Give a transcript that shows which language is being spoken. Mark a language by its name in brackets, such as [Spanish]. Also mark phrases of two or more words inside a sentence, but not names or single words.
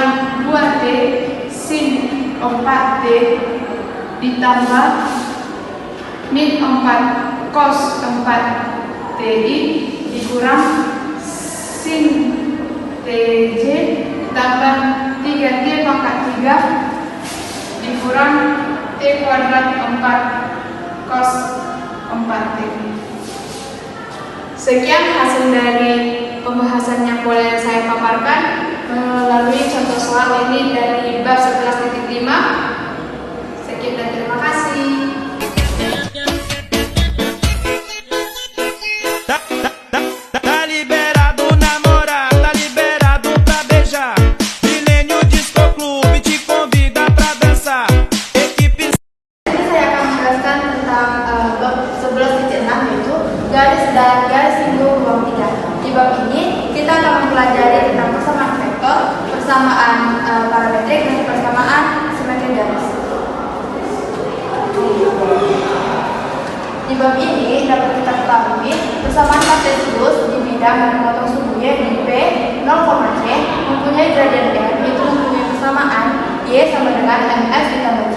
[Indonesian] 2t sin 4t ditambah min 4 cos 4ti dikurang sin tj ditambah 3t pangkat 3 dikurang t kuadrat 4 cos 4t. Sekian hasil dari pembahasan yang boleh saya paparkan melalui contoh soal ini dari bab 11.5. Sekian dan terima kasih. [Portuguese] Tá liberado namorar, tá liberado pra beijar. Milênio Disco Clube te convida pra dançar. Equipe. [Indonesian] Jadi saya akan menjelaskan tentang bab 11.6 yaitu garis dan garis singgung ruang 3. Di bab ini kita akan mempelajari tentang persamaan vektor, persamaan parametrik dan persamaan simetri garis. Di bab ini dapat kita ketahui persamaan kartesius di bidang dan memotong sumbunya di P 0,c mempunyai gradien M, yaitu mempunyai persamaan Y sama dengan Ms ditambah C.